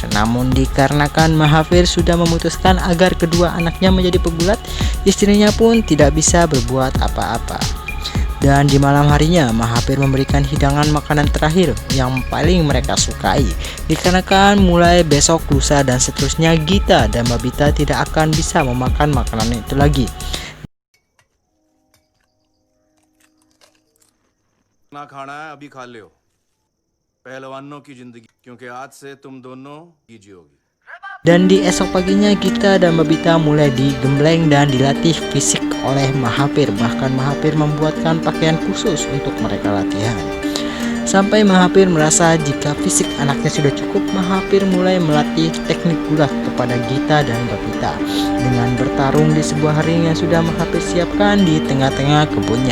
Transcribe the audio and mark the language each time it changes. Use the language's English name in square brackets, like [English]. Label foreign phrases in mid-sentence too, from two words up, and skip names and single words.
[Indonesian] Namun dikarenakan Mahathir sudah memutuskan agar kedua anaknya menjadi pegulat, istrinya pun tidak bisa berbuat apa-apa. Dan di malam harinya, Mahathir memberikan hidangan makanan terakhir yang paling mereka sukai. Dikarenakan mulai besok, lusa, dan seterusnya Gita dan Babita tidak akan bisa memakan makanan itu lagi. [Hindi] ना खाना है अभी खा लियो पहलवानों की जिंदगी क्योंकि आज से तुम दोनों की जियोगी। [Indonesian] Dan di esok paginya Gita dan Babita mulai digembleng dan dilatih fisik oleh Mahathir. Bahkan Mahathir membuatkan pakaian khusus untuk mereka latihan. Sampai Mahathir merasa jika fisik anaknya sudah cukup, Mahathir mulai melatih teknik gulat kepada Gita dan Babita dengan bertarung di sebuah ring yang sudah Mahathir siapkan di tengah-tengah kebunnya.